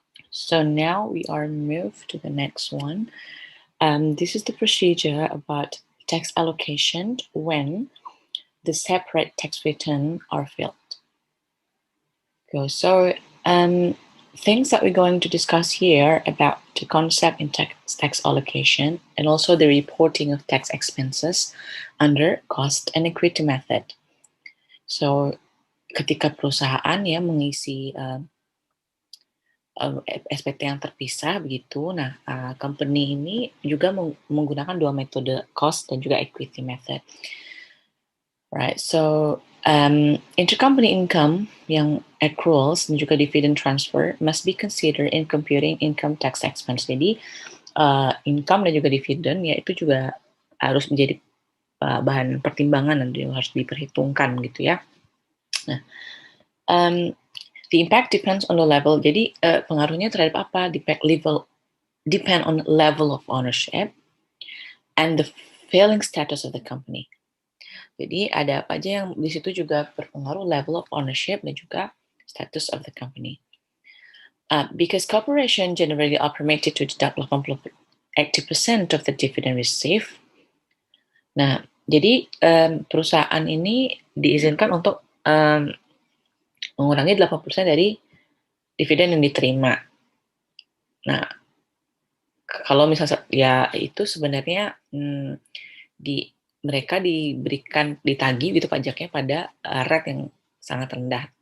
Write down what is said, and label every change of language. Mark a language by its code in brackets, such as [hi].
[en] So now we are moved to the next one. This is the procedure about tax allocation when the separate tax return are filed. So, things that we're going to discuss here about the concept in tax allocation and also the reporting of tax expenses under cost and equity method. [id] So, ketika perusahaan ya mengisi SPT yang terpisah begitu, nah company ini juga menggunakan dua metode cost dan juga equity method. [en] Right, so intercompany income yang accruals dan juga dividend transfer must be considered in computing income tax expense. [id] Jadi income dan juga dividen ya itu juga harus menjadi bahan pertimbangan dan harus diperhitungkan gitu ya. [en] Nah, the impact depends on the level. [id] Jadi pengaruhnya terhadap apa? [en] Depend on level of ownership and the filing status of the company. [id] Jadi ada apa aja yang di situ juga berpengaruh [en] level of ownership [id] dan juga [en] status of the company. Because corporation generally are permitted to deduct 80% of the dividend received. [id] Nah, jadi perusahaan ini diizinkan untuk mengurangi 80% dari dividen yang diterima. Nah, kalau misalnya ya itu sebenarnya mereka diberikan ditagih gitu pajaknya pada rate yang sangat rendah.